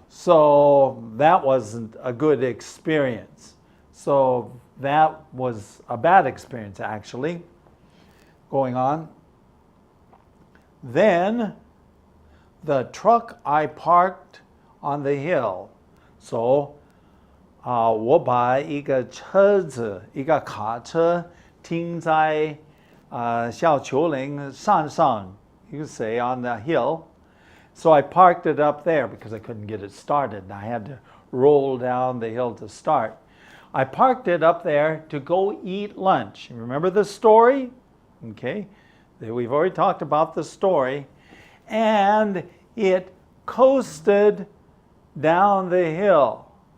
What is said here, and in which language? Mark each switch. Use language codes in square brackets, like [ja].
[en] So that wasn't a good experience. So that was a bad experience, actually, going on. Then the truck I parked on the hill. [zh] So 我把一个车子，一个卡车停在小丘陵山上, [en] you could say on the hill. So I parked it up there because I couldn't get it started. I had to roll down the hill to start. I parked it up there to go eat lunch. Remember the story? Okay, we've already talked about the story. And it coasted down the hill.